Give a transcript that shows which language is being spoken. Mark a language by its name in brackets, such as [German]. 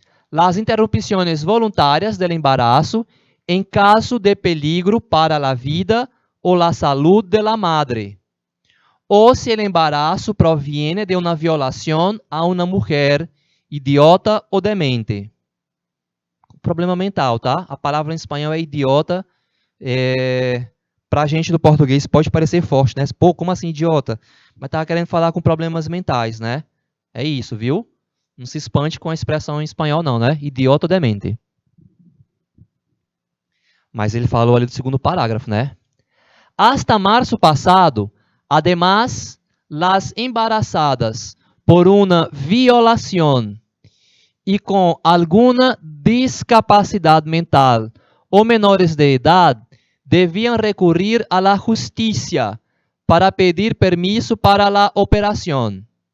[Spanish] Las interrupciones voluntarias del embarazo en caso de peligro para la vida o la salud de la madre, o si el embarazo proviene de una violación a una mujer idiota o demente. [Portuguese] Problema mental, tá? A palavra em espanhol é idiota. Pra gente do português pode parecer forte, né? Pô, como assim idiota? Mas tava querendo falar com problemas mentais, né? É isso, viu? Não se espante com a expressão em espanhol não, né? Idiota ou demente. Mas ele falou ali do segundo parágrafo, né? [Spanish] Hasta março passado, además, las embarazadas por una violación y con alguna discapacidad mental o menores de edad debían recurrir a la justicia para pedir permiso para la operación.